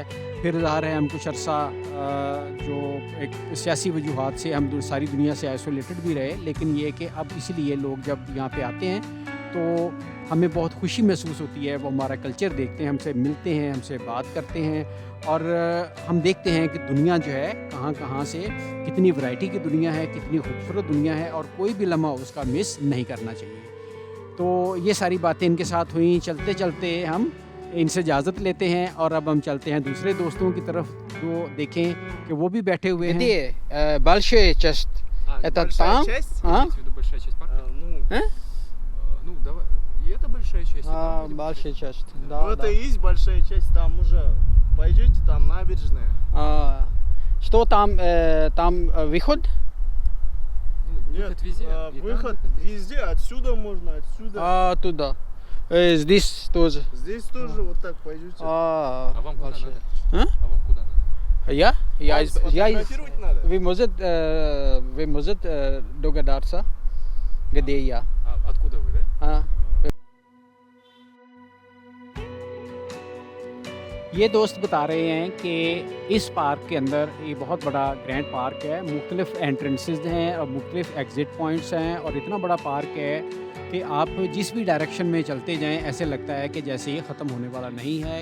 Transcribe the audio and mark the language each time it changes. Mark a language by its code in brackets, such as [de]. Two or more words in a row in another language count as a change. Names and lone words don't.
[ur] پھر ظاہر ہے ہم کچھ عرصہ جو ایک سیاسی وجوہات سے ہم ساری دنیا سے آئسولیٹڈ بھی رہے، لیکن یہ کہ اب اسی لیے لوگ جب یہاں پہ آتے ہیں تو ہمیں بہت خوشی محسوس ہوتی ہے، وہ ہمارا کلچر دیکھتے ہیں، ہم سے ملتے ہیں، ہم سے بات کرتے ہیں، اور ہم دیکھتے ہیں کہ دنیا جو ہے کہاں سے کتنی ورائٹی کی دنیا ہے، کتنی خوبصورت دنیا ہے، اور کوئی بھی لمحہ اس کا مس نہیں کرنا چاہیے۔ تو یہ ساری باتیں ان کے ساتھ ہوئیں، چلتے چلتے ہم ان سے اجازت لیتے ہیں، اور اب ہم چلتے ہیں دوسرے دوستوں کی طرف، جو دیکھیں کہ وہ بھی بیٹھے ہوئے ہیں۔ [ru] большая часть это там? Большая часть парка? Ну, давай. И это большая часть. большая часть. Ну, это и есть большая часть, там уже пойдете, там набережная. Что там выход? Нет, Выход везде. И там выход везде, отсюда можно, отсюда. А, туда. Здесь тоже. Здесь тоже вот так пойдете. А, А вам куда большое. надо? А? А вам куда надо? Я? Я Вам сфотографировать надо? вы может догадаться, где я? А откуда вы, да? А, [ur] یہ دوست بتا رہے ہیں کہ اس پارک کے اندر یہ بہت بڑا [en] grand park [ur] ہے، مختلف انٹرنسز ہیں اور مختلف [en] exit points [ur] ہیں اور اتنا بڑا پارک ہے کہ آپ جس بھی ڈائریکشن میں چلتے جائیں ایسے لگتا ہے کہ جیسے یہ ختم ہونے والا نہیں ہے.